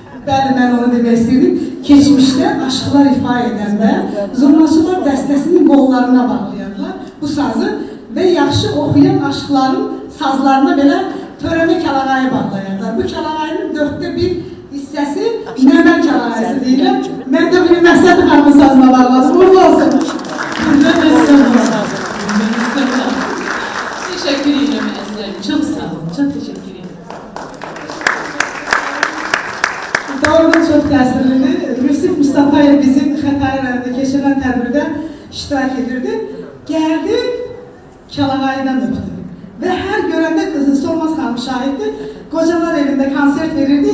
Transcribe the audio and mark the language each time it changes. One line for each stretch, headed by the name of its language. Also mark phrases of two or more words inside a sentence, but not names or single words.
Azerbaijani: Bəli, mən onu demək istəyirdim. Keçmişdə aşıqlar ifa edəndə zurnacılar dəstəsinin qollarına bağlayarlar bu sazı və yaxşı oxuyan aşıqların sazlarına belə törəmə kəlağayı bağlayarlar. Bu kəlağayının 1/4 hissəsi nəmər kəlağayısı deyirlər. Mən də bir Məsəd xanımın sazına bağladım. Uğurlu olsun.
Turkish: Teşekkür ederim Ezgi'm. Çok sağ olun. Çok teşekkür ederim.
Azerbaijani: Doğrudan çox təsirlidir. Yusif Mustafayev bizim Xətai rayonunda keçirilən tədbirdə iştirak edirdi. Gəldi, Kəlağayıdan öpdü. Və hər görəndə qızı Solmaz xanım şahiddir. Qocalar evində konsert verirdi.